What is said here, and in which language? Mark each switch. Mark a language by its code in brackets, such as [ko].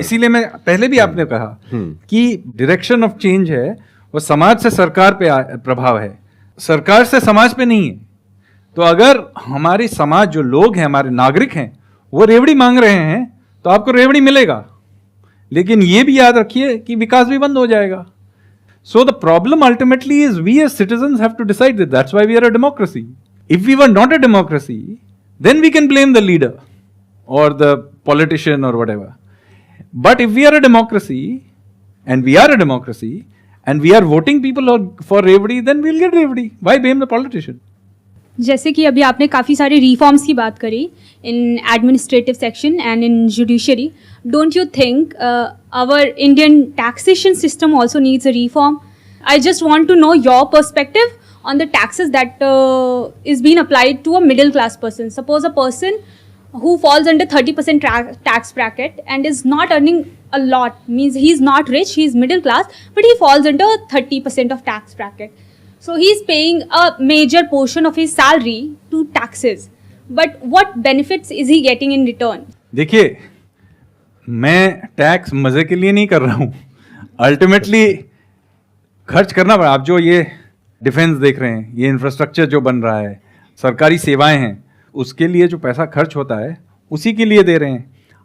[hi] इसीलिए मैं पहले भी आपने कहा कि [en] direction of change [hi] है वो समाज से सरकार पे प्रभाव है, सरकार से समाज पे नहीं है। तो अगर हमारी समाज, जो लोग हैं, हमारे नागरिक हैं, वो रेवड़ी मांग रहे हैं तो आपको रेवड़ी मिलेगा, लेकिन ये भी याद रखिए कि विकास भी बंद हो जाएगा। [en] So the problem ultimately is we as citizens have to decide that. That's why we are a democracy. If we were not a democracy, then we can blame the leader or the politician or whatever. But if we are a democracy, and we are a democracy, and we are voting people for revdi, then we'll get revdi. Why blame the politician? [hi] जैसे कि अभी आपने काफ़ी सारे [en] reforms [hi] की बात करी [en] In administrative section and in judiciary, don't you think our Indian taxation system also needs a reform? I just want to know your perspective on the taxes that is being applied to a middle class person. Suppose a person who falls under 30% tax bracket and is not earning a lot, means he's not rich, he's middle class, but he falls under 30% of tax bracket. So he's paying a major portion of his salary to taxes. But what benefits is he getting in return? [hi] देखिए, मैं tax मजे के लिए नहीं कर रहा हूँ, ultimately खर्च करना पड़ा। आप जो ये डिफेंस देख रहे हैं, ये इंफ्रास्ट्रक्चर जो बन रहा है, सरकारी सेवाएं हैं, उसके लिए जो पैसा खर्च होता है उसी के लिए दे रहे हैं।